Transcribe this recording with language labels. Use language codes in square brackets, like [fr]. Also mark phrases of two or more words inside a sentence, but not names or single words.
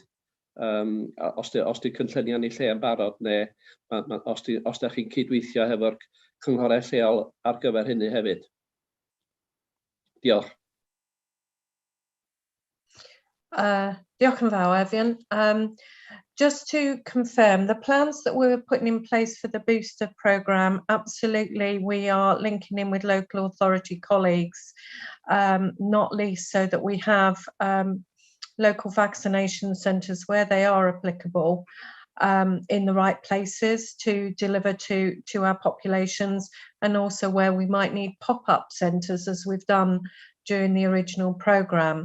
[cy] Os di cynllunio ni lle yn barod, neu os da chi'n cydweithio hefo'r cynghorau lleol ar gyfer hynny hefyd. Diolch. Diolch yn fawr, Efion. [en] just to confirm, the plans that we're putting in place for the booster programme, absolutely, we are linking in with local authority colleagues, not least so that we have local vaccination centres where they are applicable in the right places to deliver to our populations, and also where we might need pop-up centres as we've done during the original programme.